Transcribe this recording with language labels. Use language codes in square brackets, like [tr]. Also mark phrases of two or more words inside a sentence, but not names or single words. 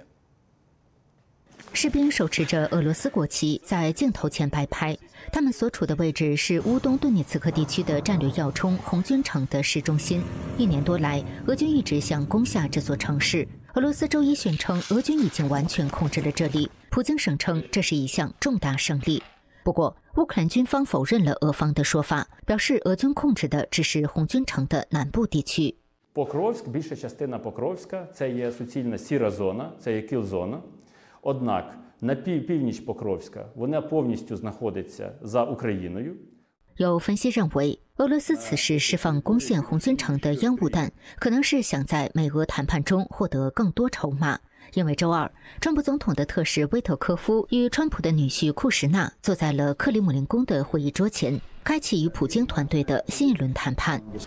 [zh] 士兵手持着俄罗斯国旗在镜头前摆拍，他们所处的位置是乌东顿涅茨克地区的战略要冲红军城的市中心。1年多来，俄军一直想攻下这座城市。俄罗斯周一宣称，俄军已经完全控制了这里。普京声称这是一项重大胜利。不过，乌克兰军方否认了俄方的说法，表示俄军控制的只是红军城的南部地区。 [uk] Покровськ, більша частина Покровська, це є суцільна сіра зона, це є кіл-зона. Однак на північ Покровська, вона повністю знаходиться за Україною. [zh] 有分析认为，俄罗斯此时释放攻陷红军城的烟雾弹，可能是想在美俄谈判中获得更多筹码。因为周二，川普总统的特使威特科夫与川普的女婿库什纳坐在了克里姆林宫的会议桌前，开启与普京团队的新一轮谈判。